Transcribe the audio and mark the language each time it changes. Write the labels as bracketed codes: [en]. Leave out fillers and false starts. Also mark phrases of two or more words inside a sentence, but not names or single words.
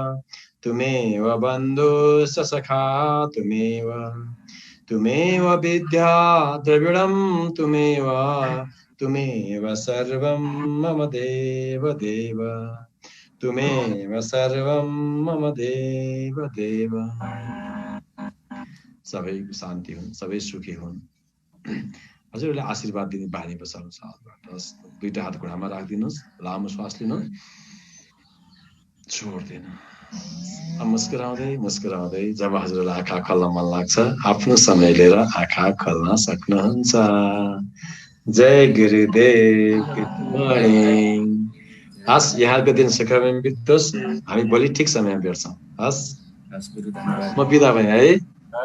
[sa] बन्धुश्च सखा तुमेव विद्या द्रविणं तुमेव सर्वं मम देव देव तुमेव सर्वं मम देव देव [ne] सबै शान्ति हुन् सबै सुखी हुन् हजुरले आशीर्वाद दिने बानी बसाल्नु साथबाट दुईटा हात घुँडामा राखिदिनुस् लामो श्वास लिनुहोस् छोड्दैन मुस्कुराउँदै जब हजुरलाई आँखा खोल्न मन लाग्छ आफ्नो समय लिएर आँखा खोल्न सक्नुहुन्छ जय गुरुदेव [en] good morning [ne] हस् यहाँको दिन सुखमय बितोस् हामी भोलि ठिक समयमा भेट्छौँ हस् म बिदा भएँ है